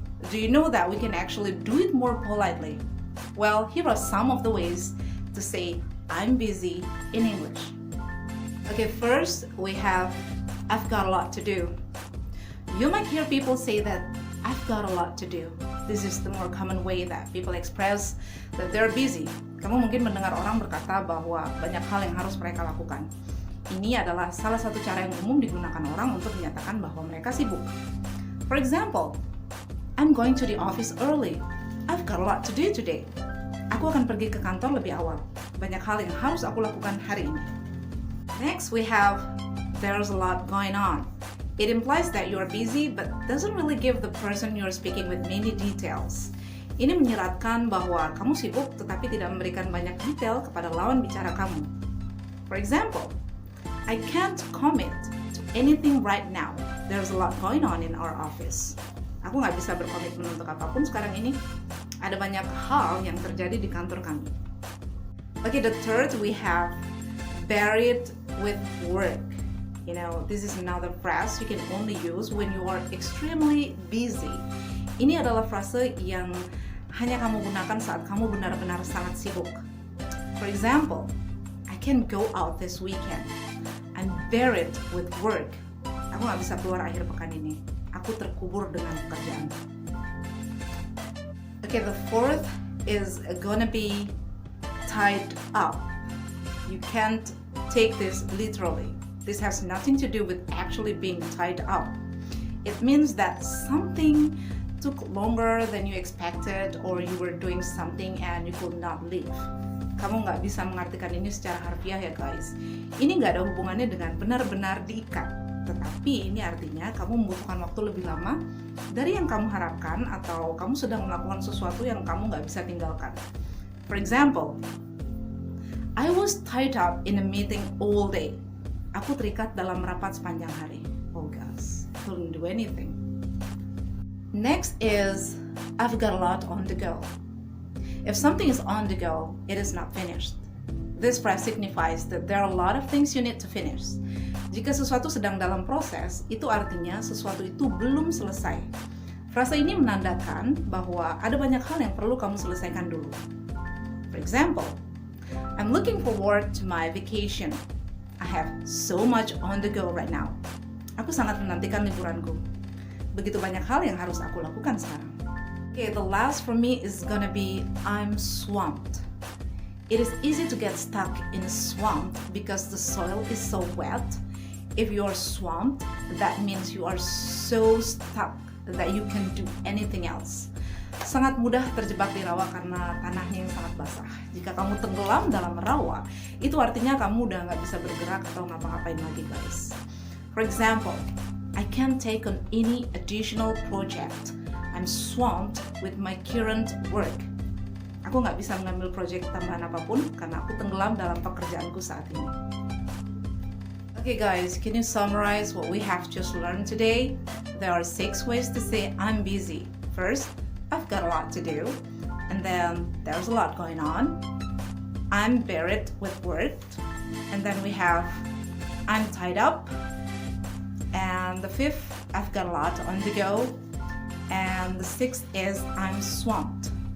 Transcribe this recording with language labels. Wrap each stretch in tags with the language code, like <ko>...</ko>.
<en>Do you know that we can actually do it more politely? Well, here are some of the ways to say "I'm busy" in English. Okay, first we have "I've got a lot to do." You might hear people say that "I've got a lot to do." This is the more common way that people express that they're busy.</en> <id>Kamu mungkin mendengar orang berkata bahwa banyak hal yang harus mereka lakukan. Ini adalah salah satu cara yang umum digunakan orang untuk menyatakan bahwa mereka sibuk.</id> <en>For example, "I'm going to the office early. I've got a lot to do today."</en> <id>Aku akan pergi ke kantor lebih awal. Banyak hal yang harus aku lakukan hari ini.</id> <en>Next, we have "there's a lot going on." It implies that you are busy but doesn't really give the person you're speaking with many details.</en> <id>Ini menyiratkan bahwa kamu sibuk tetapi tidak memberikan banyak detail kepada lawan bicara kamu.</id> <en>For example, "I can't commit to anything right now. There's a lot going on in our office."</en> <id>Aku nggak bisa berkomitmen untuk apapun sekarang ini. Ada banyak hal yang terjadi di kantor kami.</id> <en>Okay, the third we have "buried with work." You know, this is another phrase you can only use when you are extremely busy.</en> <id>Ini adalah frase yang hanya kamu gunakan saat kamu benar-benar sangat sibuk.</id> <en>For example, "I can't go out this weekend. I'm buried with work."</en> <id>Aku nggak bisa keluar akhir pekan ini. Aku terkubur dengan pekerjaan.</id> <en>Okay, the fourth is gonna be "tied up." You can't take this literally. This has nothing to do with actually being tied up. It means that something took longer than you expected or you were doing something and you could not leave.</en> <id>Kamu nggak bisa mengartikan ini secara harfiah ya guys. Ini nggak ada hubungannya dengan benar-benar diikat. Tetapi ini artinya kamu membutuhkan waktu lebih lama dari yang kamu harapkan atau kamu sedang melakukan sesuatu yang kamu nggak bisa tinggalkan.</id> <en>For example, "I was tied up in a meeting all day."</en> <id>Aku terikat dalam rapat sepanjang hari.</id> <en>Oh gosh, couldn't do anything. Next is "I've got a lot on the go." If something is on the go, it is not finished. This phrase signifies that there are a lot of things you need to finish.</en> <id>Jika sesuatu sedang dalam proses, itu artinya sesuatu itu belum selesai. Frase ini menandakan bahwa ada banyak hal yang perlu kamu selesaikan dulu.</id> <en>For example, "I'm looking forward to my vacation. I have so much on the go right now."</en> <id>Aku sangat menantikan liburanku. Begitu banyak hal yang harus aku lakukan sekarang.</id> <en>Okay, the last for me is gonna be "I'm swamped." It is easy to get stuck in a swamp because the soil is so wet. If you are swamped, that means you are so stuck that you can do anything else.</en> <id>Sangat mudah terjebak di rawa karena tanahnya yang sangat basah. Jika kamu tenggelam dalam rawa, itu artinya kamu udah nggak bisa bergerak atau ngapa-ngapain lagi guys.</id> <en>For example, "I can't take on any additional project. I'm swamped with my current work."</en> <id>Aku nggak bisa mengambil proyek tambahan apapun karena aku tenggelam dalam pekerjaanku saat ini.</id> <en>Okay guys, can you summarize what we have just learned today? There are 6 ways to say "I'm busy." First, "I've got a lot to do," and then "there's a lot going on." "I'm buried with work," and then we have "I'm tied up," and the 5th, "I've got a lot on the go," and the 6th is "I'm swamped."</en>